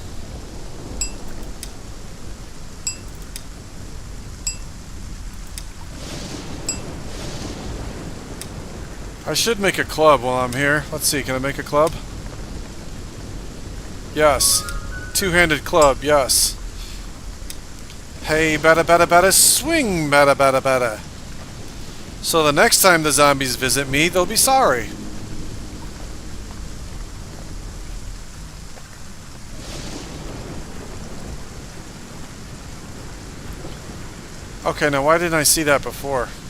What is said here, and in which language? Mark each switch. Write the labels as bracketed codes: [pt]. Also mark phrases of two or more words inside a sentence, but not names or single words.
[en] I should make a club while I'm here. Let's see, can I make a club? Yes. Two-handed club, yes. Hey, bada bada bada, swing bada bada bada. So the next time the zombies visit me, they'll be sorry. Okay, now why didn't I see that before?